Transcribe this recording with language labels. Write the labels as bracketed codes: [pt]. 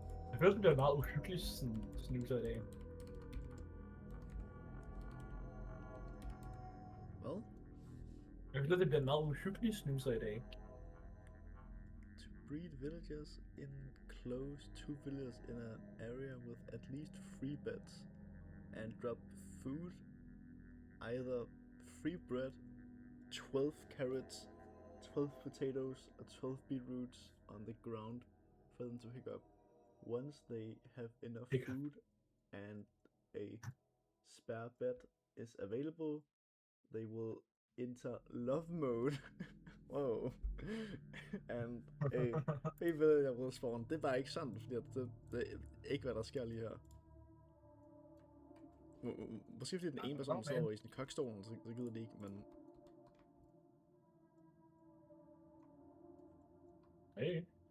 [de] Jeg føler, det bliver meget uhyggeligt snusser i dag. føler, det bliver en meget uhyggelig snuser i dag. [en] To breed villagers enclose 2 villagers in an area with at least 3 beds and drop food, either free bread, 12 carrots, 12 potatoes, or 12 beetroots on the ground for them to pick up. Once they have enough Pick up. food and a spare bed is available, they will enter love mode. Wow. And a villager will spawn. [da] Det er bare ikke sandt, fordi det er ikke, hvad der sker lige her. Måske fordi den ene person står i sin kokstolen, så gider det ikke, men... Hey.